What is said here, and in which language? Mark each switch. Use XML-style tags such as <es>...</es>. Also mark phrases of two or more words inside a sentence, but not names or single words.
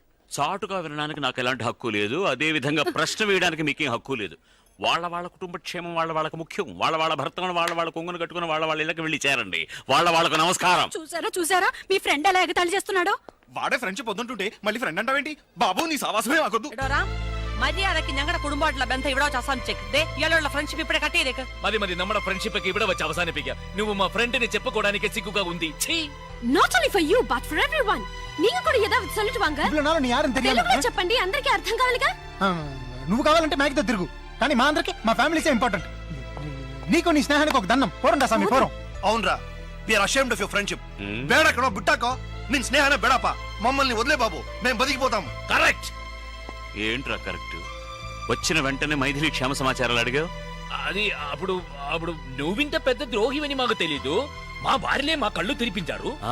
<te>చాటుగా వినడానికి నాకు ఎలాంటి హక్కు లేదు. అదే విధంగా ప్రశ్న వేయడానికి మీకేం హక్కు లేదు. వాళ్ళ కుటుంబ క్షేమం వాళ్ళకు ముఖ్యం. వాళ్ళ భర్తను వాళ్ళ కొంగును కట్టుకుని వాళ్ళ ఇళ్ళకి వెళ్ళి చేరండి. వాళ్ళకు నమస్కారం. చూసారా మీ ఫ్రెండ్ ఎలా ఎగతాళి చేస్తున్నాడో? వాడే ఫ్రెండ్షిప్ వద్దుంటుంటే మళ్ళీ ఫ్రెండ్ అంటావేంటి? బాబు నీ సావాసమే మాకొద్దు.</te> <ml>മര്യാദക്ക് ഞങ്ങളുടെ കുടുംബമായിട്ടുള്ള ബന്ധം ഇവിടെ വെച്ച് അവസാനിച്ചേക്ക്. ഇയാളുള്ള ഫ്രണ്ട്ഷിപ്പ് ഇവിടെ കട്ട് ചെയ്തേക്ക്.</ml> <te>మరి നമ്മുടെ ఫ్రెండ్షిప్ ఇక్కడ వచ్చి అవసానిపిగా. నువ్వు మా ఫ్రెండ్ ని చెప్పుకోవడానికి సిగ్గుగా ఉంది.</te> <en>not only for you but for everyone.</en> <te>నీకు కూడా ఏదో சொல்லிடுவாங்க. ఇవ్వలో నాలో నీ యారని తెలియాలి. తెలుగులో చెప్పండి, అందరికీ అర్థం కావాలిగా. నువ్వు కావాలంటే మ్యాగ్తో తిరుగు, కానీ మా అందరికి మా ఫ్యామిలీసే ఇంపార్టెంట్. నీకు నీ స్నేహానికి ఒక దండం. పోరండా స్వామి పోరం. అవునరా,</te> <en>we are ashamed of your friendship.</en> <kn>ಬೇಡಕಡೋ ಬುಟ್ಟಾಕೋ ನಿನ್ ಸ್ನೇಹಾನೇ ಬೇಡಪ್ಪಾ.</kn> <te>మమ్మల్ని వదిలే బాబు, మేము బతికిపోతాము. కరెక్ట్. ఏంట్రా కరెక్ట్? వచ్చిన వెంటనే మైథిలి క్షేమ సమాచారాలు అడిగావు. అది అప్పుడు నువ్వింత పెద్ద ద్రోహివని మాకు తెలీదు. మా భార్యలే మా కళ్ళు తెరిపించారు.</te>